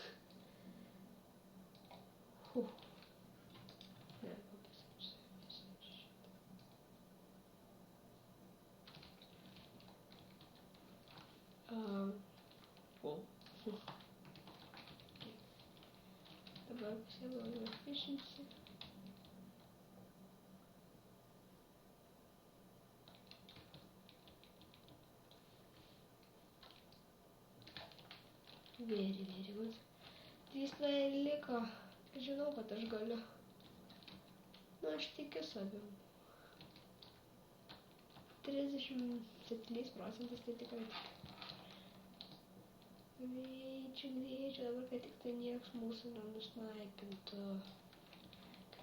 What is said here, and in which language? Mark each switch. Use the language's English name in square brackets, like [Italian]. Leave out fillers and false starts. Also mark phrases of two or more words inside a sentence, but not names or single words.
[Lithuanian] Ne, Dabar pasiėmau efficiency. Very good. 3 playeriai liko. Žinau, kad aš galiu. Nu, aš tikiu savim. 37% tai tikrai. Greičiu, dabar, kad tik tai nieks mūsų nenusnaipintų.